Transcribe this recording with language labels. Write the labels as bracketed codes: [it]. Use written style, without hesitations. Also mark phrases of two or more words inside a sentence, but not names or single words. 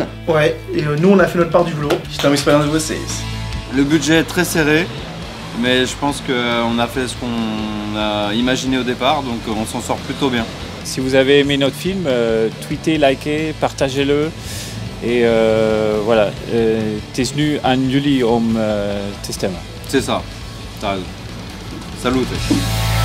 [fr] Ouais, et nous on a fait notre part du boulot. C'était une expérience de vocês. Le budget est très serré, mais je pense qu'on a fait ce qu'on a imaginé au départ, donc on s'en sort plutôt bien. Si vous avez aimé notre film, tweetez, likez, partagez-le. Et voilà, [nl] tills nu aan jullie om te stemmen. [fr] C'est ça, t'as raison. Salute.